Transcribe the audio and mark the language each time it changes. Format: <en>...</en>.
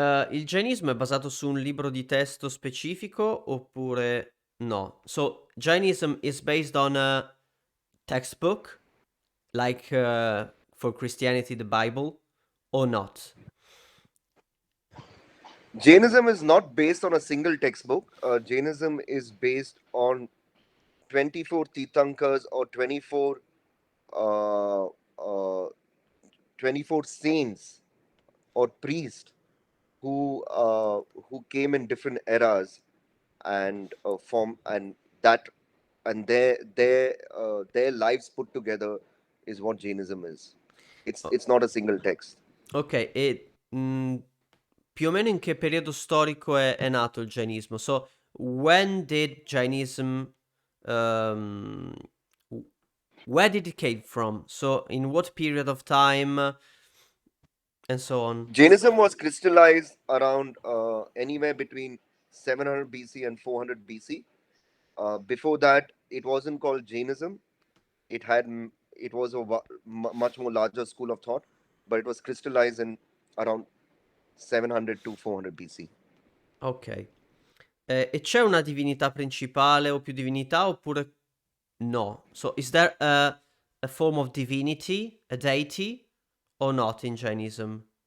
<it>Il Jainismo è basato su un libro di testo specifico oppure no?</it> <en>So, Jainism is based on a textbook, like for Christianity, the Bible, or not? Jainism is not based on a single textbook. Jainism is based on 24 Tirthankars or uh, uh, 24 saints or priests who came in different eras and form and that and their lives put together is what Jainism is. It's O- it's not a single text.</en> <it>ok, e più o meno in che periodo storico è nato il Jainismo?</it> <en>So, when did Jainism, um, w- where did it came from? So, in what period of time, and so on? Jainism was crystallized around anywhere between 700 BC and 400 BC. Before that, it wasn't called Jainism. It was a much more larger school of thought, but it was crystallized in around 700 to 400 BC. Ok.</en> <it>E c'è una divinità principale o più divinità oppure no?</it> <en>So, is there a form of divinity, a deity, or not in Jainism?</en>